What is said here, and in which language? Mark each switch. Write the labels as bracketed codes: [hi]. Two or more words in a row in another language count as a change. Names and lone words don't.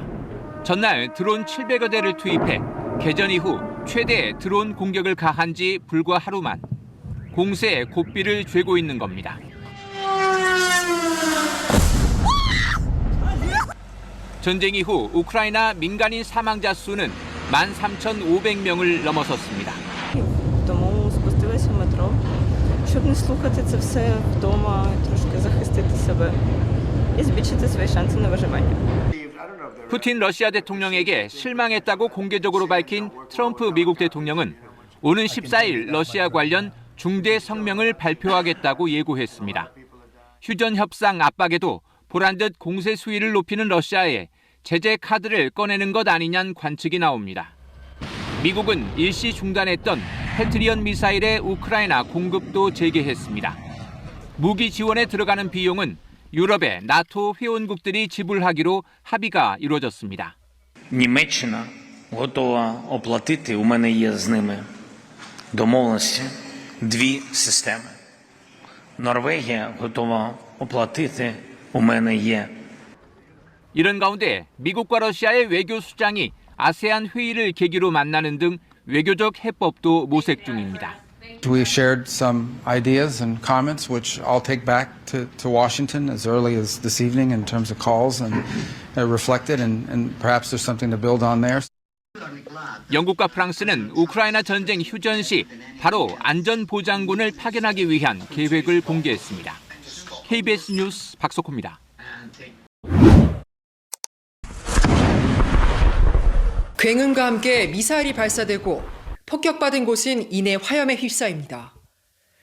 [ko] 전날 드론 700여 대를 투입해 개전 이후 최대 드론 공격을 가한 지 불과 하루만 공세에 고삐를 죄고 있는 겁니다. 전쟁 이후 우크라이나 민간인 사망자 수는 13,500명을 넘어섰습니다. [uk] Тому спустилася в метро, щоб не слухати це все вдома, трошки захистити себе і збільшити свої шанси на виживання. [ko] 푸틴 러시아 대통령에게 실망했다고 공개적으로 밝힌 트럼프 미국 대통령은 오는 14일 러시아 관련 중대 성명을 발표하겠다고 예고했습니다. 휴전 협상 압박에도 보란듯 공세 수위를 높이는 러시아에 제재 카드를 꺼내는 것 아니냐는 관측이 나옵니다. 미국은 일시 중단했던 패트리엇 미사일의 우크라이나 공급도 재개했습니다. 무기 지원에 들어가는 비용은 유럽의 나토 회원국들이 지불하기로 합의가 이루어졌습니다. [uk] Німеччина готова оплатити, у мене є з ними домовленості, 2 системи. Норвегія готова оплатити, у мене є. [ko] 이런 가운데 미국과 러시아의 외교 수장이 아세안 회의를 계기로 만나는 등 외교적 해법도 모색 중입니다. [en] We shared some ideas and comments which I'll take back to Washington as early as this evening in terms of calls and reflected and perhaps there's something to build on there. [ko] 영국과 프랑스는 우크라이나 전쟁 휴전 시 바로 안전보장군을 파견하기 위한 계획을 공개했습니다. KBS 뉴스 박석호입니다. 굉음과 함께 미사일이 발사되고 폭격받은 곳은 이내 화염에 휩싸입니다.